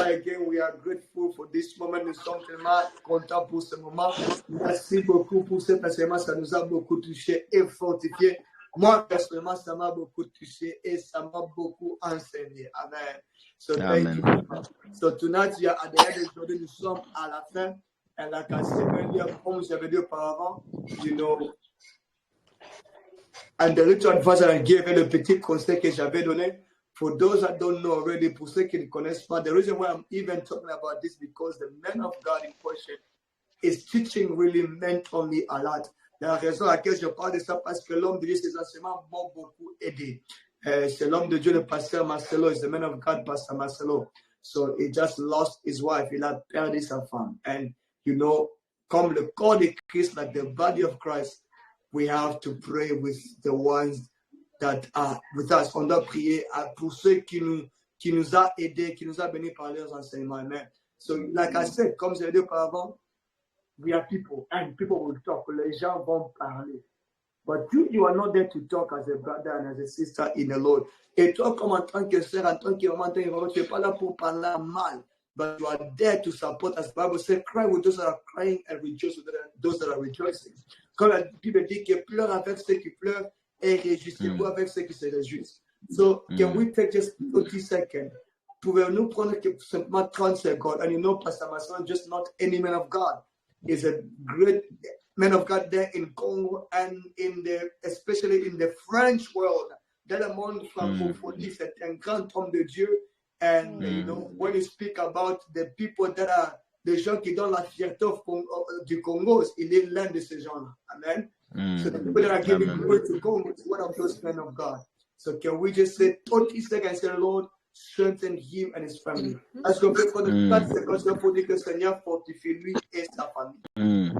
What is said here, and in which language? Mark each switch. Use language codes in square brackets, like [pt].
[en] Again, we are grateful for this moment. [fr] Nous sommes tellement contents pour ce moment. Merci beaucoup pour cet enseignement. Ça nous a beaucoup touché et fortifié. Moi, personnellement, ça m'a beaucoup touché et ça m'a beaucoup enseigné. [en] Amen. So, thank you. So, tonight, at the end of the day, [fr] nous sommes à la fin. [en] And like I said earlier, [fr] comme j'avais dit auparavant, [en] you know, And the little advice I gave [fr] et le petit conseil que j'avais donné, [en] for those that don't know already, [fr] pour ceux qui ne connaissent pas, [en] the reason why I'm even talking about this because the man of God in question is teaching really meant on me a lot. [fr] La raison à laquelle je parle de ça, parce que l'homme de Dieu, ses enseignements m'ont beaucoup aidé. C'est l'homme de Dieu, le pasteur Marcelo, [en] is the man of God, Pastor Marcelo. So he just lost his wife, [fr] il a perdu sa femme. [en] And you know, [fr] comme le corps de Christ, [en] like the body of Christ, we have to pray with the ones that are with us. [fr] On doit prier pour ceux qui nous a aidés, qui nous a bénis par leurs enseignements. [en] Amen. So, like I said, [fr] comme je l'ai dit auparavant, [en] we are people, and people will talk. [fr] Les gens vont parler. [en] But you are not there to talk as a brother and as a sister in the Lord. [fr] Et toi, comme en tant que sœur, en tant que maman, tu n'es pas là pour parler mal. [en] But you are there to support, as the Bible says, cry with those that are crying and rejoice with those that are rejoicing. [fr] Comme la Bible dit que pleure avec ceux qui pleurent et réjouissez-vous avec ceux qui se réjouissent. [en] So, can we take just 30 seconds? [fr] Pouvez-nous prendre simplement 30 secondes? [en] And you know, Pastor Marcelo, just not any man of God. Is a great man of God there in Congo and especially in the French world. [fr] Dans le monde francophonie, c'est un grand homme de Dieu. [en] And you know, when you speak about the people that are [fr] des gens qui donnent la fierté du Congo, il est l'un de ces gens-là. Amen. [en] So the people that are giving glory to Congo is one of those men of God. So can we just say 30 seconds and say, Lord, strengthen him and his family. [fr] Est-ce qu'on peut prendre 4 secondes pour dire que le Seigneur fortifie lui et sa famille?